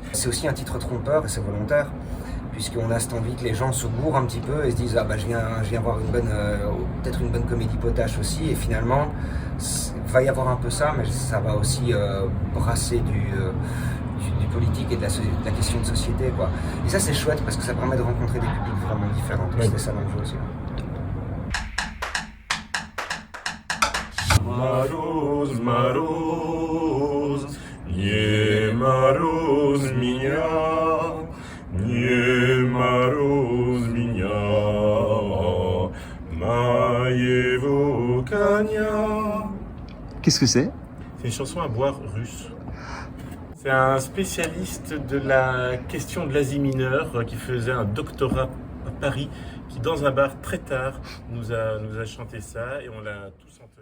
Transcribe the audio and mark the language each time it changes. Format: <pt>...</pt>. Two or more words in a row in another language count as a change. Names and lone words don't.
<fr>C'est aussi un titre trompeur, et c'est volontaire, puisqu'on a cette envie que les gens se bourrent un petit peu et se disent, ah bah je viens voir peut-être une bonne comédie potache aussi, et finalement, il va y avoir un peu ça, mais ça va aussi brasser du politique et de la question de société, quoi. Et ça c'est chouette parce que ça permet de rencontrer des publics vraiment différents. Donc c'était ça l'enjeu aussi. Ma rose,</fr> <ru>Nie mороз меня, не мороз меня, моего коня.</ru> <fr>Qu'est-ce que c'est? C'est une chanson à boire russe. C'est un spécialiste de la question de l'Asie mineure qui faisait un doctorat à Paris, qui dans un bar très tard nous a chanté ça et on l'a tous entendu.</fr>